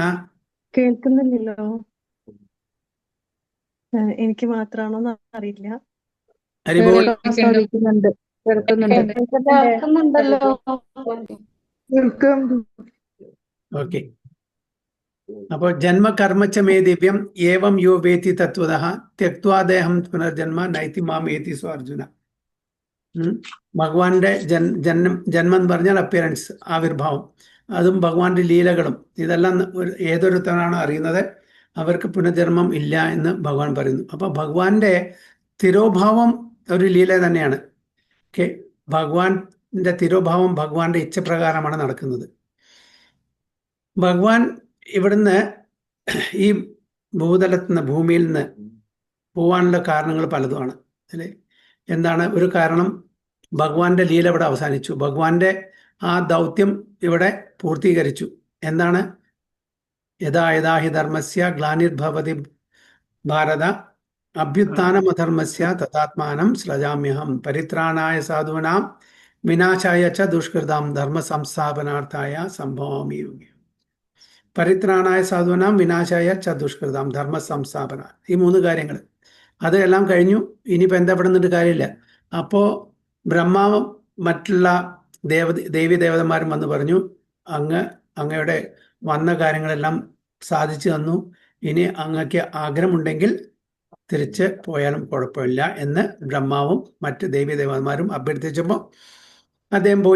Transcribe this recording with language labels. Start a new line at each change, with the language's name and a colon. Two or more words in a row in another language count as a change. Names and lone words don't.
Malayalam: കേൾക്കുന്നില്ലല്ലോ, എനിക്ക് മാത്രമാണോ അറിയില്ല. ഹരിബോൾ. ഓക്കെ.
Sanskrit: അപ്പോൾ जन्मकर्मच्च मे दिव्यं एवं यो वेत्ति तत्वतः त्यक्वादेहं पुनर्जन्म नैति मां एति स्व अर्जुन.
Malayalam: ഭഗവാന്റെ ജന്മം എന്ന് പറഞ്ഞാൽ അപ്പിയറൻസ്, ആവിർഭാവം, അതും ഭഗവാന്റെ ലീലകളും, ഇതെല്ലാം ഏതൊരുത്തനാണോ അറിയുന്നത് അവർക്ക് പുനർജന്മം ഇല്ല എന്ന് ഭഗവാൻ പറയുന്നു. അപ്പൊ ഭഗവാന്റെ തിരോഭാവം ഒരു ലീല തന്നെയാണ്. ഭഗവാന്റെ തിരോഭാവം ഭഗവാന്റെ ഇച്ഛപ്രകാരമാണ് നടക്കുന്നത്. ഭഗവാൻ ഇവിടുന്ന് ഈ ഭൂതലത്തിൽ നിന്ന്, ഭൂമിയിൽ നിന്ന് പോവാനുള്ള കാരണങ്ങൾ പലതുമാണ് അല്ലേ? എന്താണ് ഒരു കാരണം? ഭഗവാന്റെ ലീല ഇവിടെ അവസാനിച്ചു, ഭഗവാന്റെ ആ ദൗത്യം ഇവിടെ പൂർത്തീകരിച്ചു. എന്താണ്?
Sanskrit: यदा यदा हि धर्मस्य ग्लानिर्भवति भारत अभ्युत्थानमधर्मस्य तथात्मानं सृजाम्यहं परित्राणाय साधूनां विनाशाय च दुष्कृतां धर्म संस्थापनार्थाय सम्भवामि युगे. परित्राणाय साधूनां विनाशाय च दुष्कृतां धर्म संस्थापन, ഈ 3 കാര്യങ്ങൾ.
Malayalam: അത് എല്ലാം കഴിഞ്ഞു. ഇനിയിപ്പോൾ എന്താ പെടുന്നിട്ട് കാര്യമില്ല. അപ്പോൾ ബ്രഹ്മാവും മറ്റുള്ള ദേവി ദേവതന്മാരും വന്ന് പറഞ്ഞു, അങ്ങയുടെ വന്ന കാര്യങ്ങളെല്ലാം സാധിച്ചു തന്നു, ഇനി അങ്ങക്ക് ആഗ്രഹമുണ്ടെങ്കിൽ തിരിച്ച് പോയാലും കുഴപ്പമില്ല എന്ന് ബ്രഹ്മാവും മറ്റ് ദേവി ദേവന്മാരും അഭ്യർത്ഥിച്ചപ്പോൾ അദ്ദേഹം പോയി.